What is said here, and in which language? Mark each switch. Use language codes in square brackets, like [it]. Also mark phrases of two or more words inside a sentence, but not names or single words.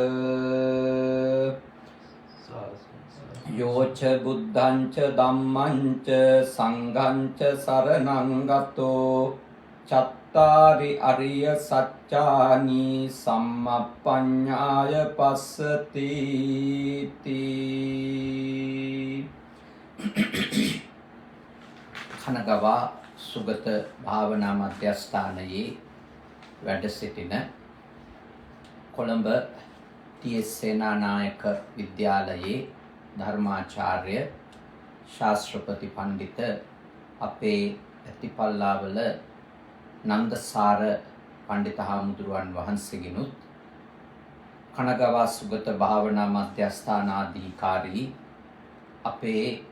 [pi] යෝච බුද්ධංච ධම්මංච සංඝංච සරණං ගතෝ චත්තාරි අරිය සත්‍යානි සම්මප්පඤ්ඤාය පස්සති. [si] කනගවා සුගත භාවනා මධ්‍යස්ථානයේ වැඩ සිටින කොළඹ ටී.එස්. සේනානායක විද්‍යාලයේ ධර්මාචාර්ය ශාස්ත්‍රපති පණ්ඩිත අපේ ඇතිපල්ලාවල නන්දසාර පණ්ඩිත හාමුදුරුවන් වහන්සේගෙනුත් කනගවා සුගත භාවනා මධ්‍යස්ථානාධිකාරී අපේ